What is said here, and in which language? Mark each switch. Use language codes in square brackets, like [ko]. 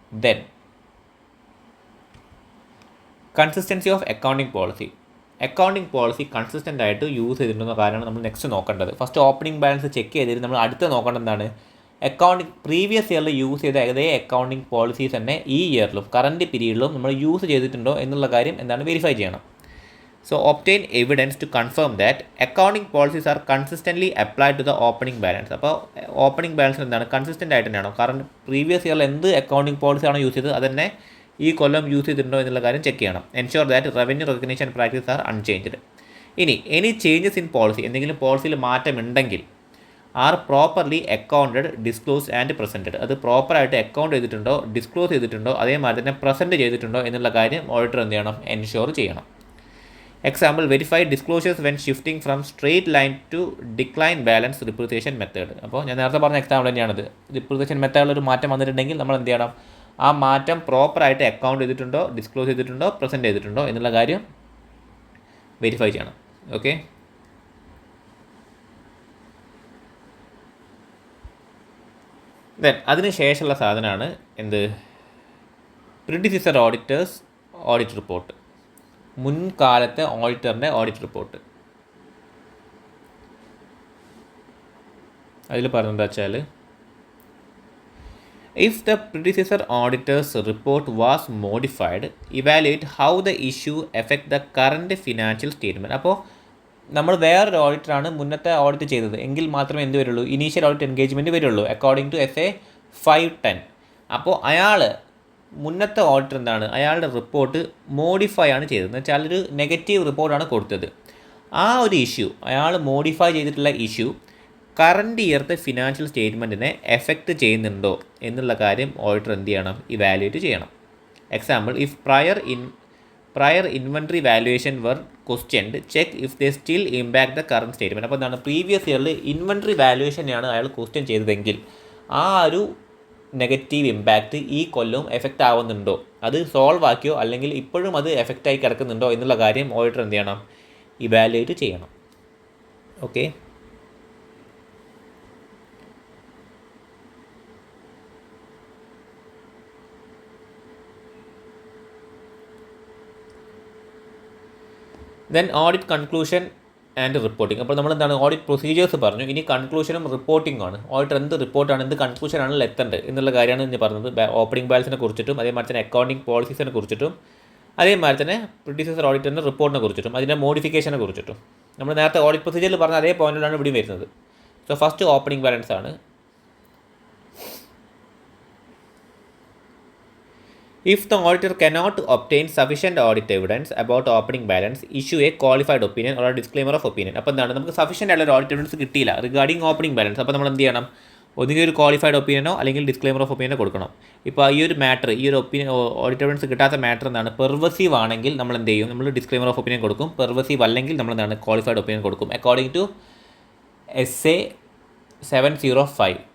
[en] Then consistency of accounting policy. [ml] Accounting policy consistent ആയിട്ട് use ചെയ്തിട്ടുണ്ടെന്ന കാര്യമാണ് നമ്മൾ നെക്സ്റ്റ് നോക്കേണ്ടത്. ഫസ്റ്റ് ഓപ്പണിംഗ് ബാലൻസ് ചെക്ക് ചെയ്തിട്ട് നമ്മൾ അടുത്ത് നോക്കേണ്ടത് എന്താണ്, അക്കൗണ്ടിംഗ് പ്രീവിയസ് ഇയറിൽ യൂസ് ചെയ്ത അതേ അക്കൗണ്ടിംഗ് പോളിസീസ് തന്നെ ഈ ഇയറിലും കറൻറ്റ് പീരീഡിലും നമ്മൾ യൂസ് ചെയ്തിട്ടുണ്ടോ എന്നുള്ള കാര്യം വെരിഫൈ ചെയ്യണം. [en] So obtain evidence to confirm that accounting policies are consistently applied to the opening balance. [ml] അപ്പോൾ ഓപ്പണിംഗ് ബാലൻസ് കൺസിസ്റ്റൻ്റ് ആയിട്ട് തന്നെയാണോ, കാരണം പ്രീവിയസ് ഇയറിൽ എന്ത് അക്കൗണ്ടിംഗ് പോളിസിയാണോ യൂസ് ചെയ്തത് അതന്നെ ഈ കൊല്ലം യൂസ് ചെയ്തിട്ടുണ്ടോ എന്നുള്ള കാര്യം ചെക്ക് ചെയ്യണം. [en] Ensure that revenue recognition practice are unchanged. ഇനി any changes in policy, [ml] എന്തെങ്കിലും പോളിസിയിൽ മാറ്റമുണ്ടെങ്കിൽ [en] Are properly accounted, disclose and presented. [ml] അത് പ്രോപ്പറായിട്ട് അക്കൗണ്ട് ചെയ്തിട്ടുണ്ടോ, ഡിസ്ക്ലോസ് ചെയ്തിട്ടുണ്ടോ, അതേമാതിരി തന്നെ പ്രസൻറ്റ് ചെയ്തിട്ടുണ്ടോ എന്നുള്ള കാര്യം ഓഡിറ്റർ എന്ത് ചെയ്യണം, എൻഷുർ ചെയ്യണം. [en] Example, verify disclosures when shifting from straight line to decline balance depreciation method. [ml] അപ്പോൾ ഞാൻ നേരത്തെ പറഞ്ഞ എക്സാമ്പിൾ തന്നെയാണിത്. ഡിപ്രിസിയേഷൻ മെത്തേഡിൽ ഒരു മാറ്റം വന്നിട്ടുണ്ടെങ്കിൽ നമ്മൾ എന്ത് ചെയ്യണം, ആ മാറ്റം പ്രോപ്പറായിട്ട് അക്കൗണ്ട് ചെയ്തിട്ടുണ്ടോ, ഡിസ്ക്ലോസ് ചെയ്തിട്ടുണ്ടോ, പ്രസൻറ്റ് ചെയ്തിട്ടുണ്ടോ എന്നുള്ള കാര്യം വെരിഫൈ ചെയ്യണം. ഓക്കെ. ദെൻ അതിന് ശേഷമുള്ള സാധനമാണ് എന്ത്, പ്രിഡിസിസർ auditors audit report. മുൻകാലത്തെ ഓഡിറ്ററിൻ്റെ audit report. അതിൽ പറഞ്ഞെന്താ വെച്ചാൽ [en] if the predecessor auditor's report was modified, evaluate how the issue affect the current financial statement. [ml] അപ്പോൾ നമ്മൾ വേറൊരു ഓഡിറ്ററാണ് മുന്നത്തെ ഓഡിറ്റ് ചെയ്തത് എങ്കിൽ മാത്രമേ എന്ത് വരുള്ളൂ, ഇനീഷ്യൽ ഓഡിറ്റ് എൻഗേജ്മെൻറ്റ് വരുള്ളൂ [en] According to SA 510. [ml] അപ്പോൾ അയാൾ മുന്നത്തെ ഓഡിറ്റർ എന്താണ്, അയാളുടെ റിപ്പോർട്ട് മോഡിഫൈ ആണ് ചെയ്തത്, എന്ന് വെച്ചാൽ ഒരു നെഗറ്റീവ് റിപ്പോർട്ടാണ് കൊടുത്തത്. ആ ഒരു ഇഷ്യൂ, അയാൾ മോഡിഫൈ ചെയ്തിട്ടുള്ള ഇഷ്യൂ കറണ്ട് ഇയർത്തെ ഫിനാൻഷ്യൽ സ്റ്റേറ്റ്മെൻറ്റിനെ എഫക്റ്റ് ചെയ്യുന്നുണ്ടോ എന്നുള്ള കാര്യം ഓഡിറ്റർ എന്ത് ചെയ്യണം, ഇവാലുവേറ്റ് ചെയ്യണം. [en] Example, if prior inventory valuation were questioned, check if they still impact the current statement. [ml] അപ്പോൾ എന്താണ്, പ്രീവിയസ് ഇയറിൽ ഇൻവെൻട്രി വാല്യുവേഷനെയാണ് അയാൾ ക്വസ്റ്റ്യൻ ചെയ്തതെങ്കിൽ ആ ഒരു നെഗറ്റീവ് ഇമ്പാക്റ്റ് ഈ കൊല്ലവും എഫക്റ്റ് ആവുന്നുണ്ടോ, അത് സോൾവ് ആക്കിയോ അല്ലെങ്കിൽ ഇപ്പോഴും അത് എഫക്റ്റായി കിടക്കുന്നുണ്ടോ എന്നുള്ള കാര്യം ഓഡിറ്റർ എന്ത് ചെയ്യണം, ഇവാലുവേറ്റ് ചെയ്യണം. Okay. Then audit conclusion and reporting. അപ്പോൾ നമ്മൾ എന്താണ്, ഓഡിറ്റ് പ്രൊസീജിയേഴ്സ് പറഞ്ഞു, ഇനി കൺക്ലൂഷനും റിപ്പോർട്ടിംഗ് ആണ്. ഓഡിറ്റർ എന്ത് റിപ്പോർട്ടാണ്, എന്ത് കൺക്ലൂഷനാണ് എത്തേണ്ടത് എന്നുള്ള കാര്യമാണ് ഇനി പറഞ്ഞത്. ഓപ്പണിംഗ് ബാലൻസിനെ കുറിച്ചിട്ടും അതേമാതിരി തന്നെ അക്കൗണ്ടിങ് പോളിസീസിനെ കുറിച്ചിട്ടും അതേമാതിരി തന്നെ പ്രിഡിസസർ ഓഡിറ്ററിൻ്റെ റിപ്പോർട്ടിനെ കുറിച്ചിട്ടും അതിൻ്റെ മോഡിഫിക്കേഷനെ കുറിച്ചിട്ടും നമ്മൾ നേരത്തെ ഓഡിറ്റ് പ്രൊസീജിയറിൽ പറഞ്ഞ അതേ പോയിന്റിലാണ് ഇവിടെയും വരുന്നത്. സോ ഫസ്റ്റ് ഓപ്പണിംഗ് ബാലൻസ് ആണ്. [en] If the auditor cannot obtain sufficient audit evidence about opening balance, issue a qualified opinion or a disclaimer of opinion. [ml] അപ്പോൾ എന്താണ്, നമുക്ക് സഫീഷ്യൻ്റ് ആയിട്ടുള്ള ഓഡിറ്റ് എവിഡൻസ് കിട്ടിയില്ല [en] Regarding opening balance. [ml] അപ്പോൾ നമ്മൾ എന്ത് ചെയ്യണം, ഒന്നുകിൽ ഒരു ക്വാളിഫൈഡ് ഒപ്പീനിയനോ അല്ലെങ്കിൽ ഡിസ്ക്ലെയിമർ ഓഫ് ഒപ്പീനിയനോ കൊടുക്കണം. ഇപ്പോൾ ഈ ഒരു മാറ്റർ, ഈ ഒരു ഓഡിറ്റ് എവിഡൻസ് കിട്ടാത്ത മാറ്റർ എന്താണ്, പെർവസീവ് ആണെങ്കിൽ നമ്മൾ എന്ത് ചെയ്യും, നമ്മൾ ഡിസ്ക്ലെയിമർ ഓഫ് ഒപ്പീനിയൻ കൊടുക്കും. പെർവസീവ് അല്ലെങ്കിൽ നമ്മൾ എന്താണ്, ക്വാളിഫൈഡ് ഒപ്പീനിയൻ കൊടുക്കും [en] According to SA 705.